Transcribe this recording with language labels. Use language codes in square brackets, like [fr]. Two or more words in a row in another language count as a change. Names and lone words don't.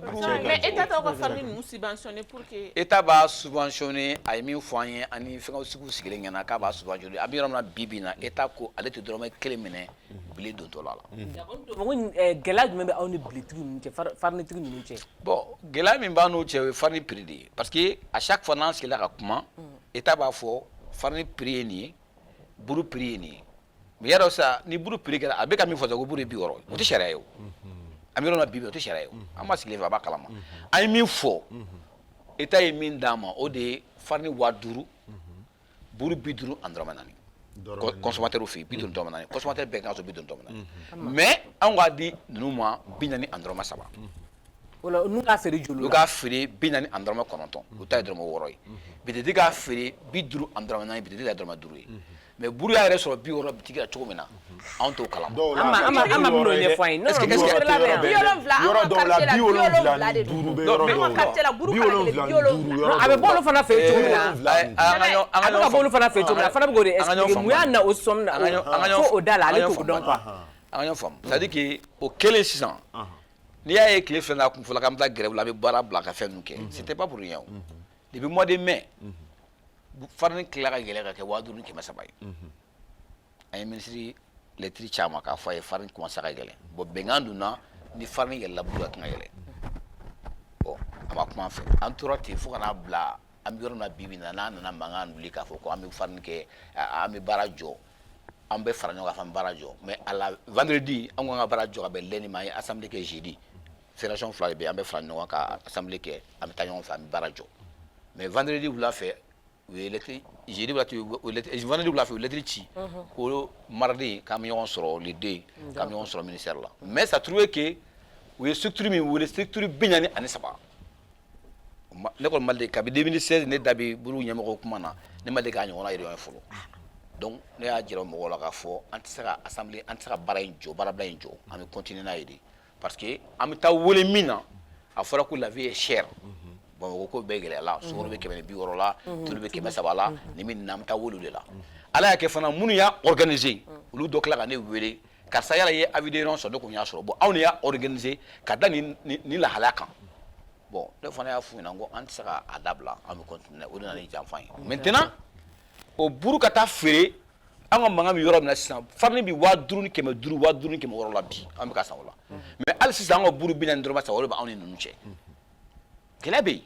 [bm] mais état t'aw ka farine ninnu subventionné [fr] pour que [bm] état b'a subventionné a ye min fɔ an ye ani fɛngɛw sigiw sigilen ɲɛna k'a b'a subventionné a bɛ yɔrɔ min na bi bi in na état ko ale tɛ dɔrɔmɛ 1 minɛ bile dontɔ la gɛlɛya jumɛn bɛ aw ni biletigi ninnu cɛ farinitigi ninnu cɛ bon gɛlɛya min b'a n'o cɛ o ye [fr] farine prix [bm] de ye [fr] parce que à chaque fois [bm] n'an sigila ka kuma état b'a fɔ [fr] farine prix [bm] ye nin ye buru prix ye nin ye mais yadɔ sa ni buru prix kɛra a bɛ ka min fɔ sa ko buru ye 60 o tɛ sariya ye o an bɛ yɔrɔ min na bi o tɛ sariya ye o an ma sigilen fɛ a b'a kalama an ye min fɔ état ye min d'a ma o de ye farine 5000 buru 50 ani dɔrɔmɛ 4 consommateur fɛ yen 50 ani dɔrɔmɛ 4 consommateur bɛɛ kan ka sɔrɔ 50 ani dɔrɔmɛ 4 mais an k'a di ninnu ma 40 ani dɔrɔmɛ 3 o la n'u k'a feere joli la olu k'a feere 40 ani dɔrɔmɛ 9 o ta ye dɔrɔmɛ 6 ye bitigi k'a feere 50 ani dɔrɔmɛ 4 bitigi ta ye dɔrɔmɛ 5 ye mais buru y'a yɛrɛ sɔrɔ 60 bitigi la cogo min na anw t'o kalama an ma minnu ɲɛfɔ an ye [fr] est-ce que [bm] yɔrɔ dɔw la 70 bɛ yɔrɔ dɔw la 70 a bɛ bɔ olu fana fɛ yen cogo min na a bɛ ka bɔ olu fana fɛ yen cogo min na a fana bɛ k'o de expliquer mun y'a na o somme na fo o da la ale t'o dɔn quoi an ka faamu [fr] c'est à dire que [bm] o kelen sisan n'i y'a ye tile filɛ kun fɔla k'an bɛ taa grève la an bɛ baara bila ka fɛn ninnu kɛ [fr] c'était pas pour rien [bm] o [fr] depuis mois de mai farine [bm] tilala ka yɛlɛ ka kɛ 5000 ni 300 ye an ye [fr] ministre lettre [bm] caman k'a fɔ a ye [fr] farine commencé [bm] ka yɛlɛ bon bɛnkan donna ni farine yɛlɛla buru ka kan ka yɛlɛ bon a ma kuma an fɛ an tora ten fo ka n'a bila an bɛ yɔrɔ min na bi bi in na n'an nana mankan wuli k'a fɔ ko an bɛ farine kɛ an bɛ baara jɔ an bɛ fara ɲɔgɔn kan f'an bɛ baara jɔ [fr] mais à la vendredi [bm] an ko an ka baara jɔ ka bɛn lundi ma an ye assemblée kɛ jeudi fédération fila de bɛ yen an bɛ fara ɲɔgɔn kan ka assemblée kɛ an bɛ taa ɲɔgɔn fɛ an bɛ baara jɔ [fr] mais vendredi [bm] wula fɛ u ye lettre jeudi wulafɛ vendredi wulafɛ u ye lettre ci ko mardi k'an bɛ ɲɔgɔn sɔrɔ [fr] les deux [bm] k'an bɛ ɲɔgɔn sɔrɔ ministère la [fr] mais ça trouvé que [bm] u ye structure min wele structure 43 ne kɔni ma deli kabi 2016 ne da bɛ buru ɲɛmɔgɔ kuma na ne ma deli k'a ɲɔgɔnna réunion fɔlɔ donc ne y'a jira mɔgɔw la k'a fɔ an tɛ se ka assemblée an tɛ se ka baara in jɔ baarabila in jɔ an bɛ continuer n'a ye de [fr] parce que [bm] an bɛ taa wele min na a fɔra ko [fr] la vie est chère [bm] Bamakɔ ko bɛɛ gɛlɛya la sukaro bɛ 160 la tulu bɛ 300 la ni min na an bɛ taa wele de la ala y'a kɛ fana minnu y'a organiser olu dɔ tila ka ne wele karisa yala ye [fr] avis de réunion [bm] sɔrɔ ne ko n y'a sɔrɔ bon anw de y'a organiser ka da nin lahalaya kan bon ne fana y'a f'u ɲɛna n ko an tɛ se k'a dabila an bɛ continuer o de nana ni janfa ye maintenant o buru ka taa feere an ka mankan bɛ yɔrɔ min na sisan farine bɛ 5000 ni 500 5000 ni 600 la bi an bɛ ka san o la mais hali sisan an ka buru 40 dɔrɔn sa o de b'anw ni ninnu cɛ gɛlɛya bɛ yen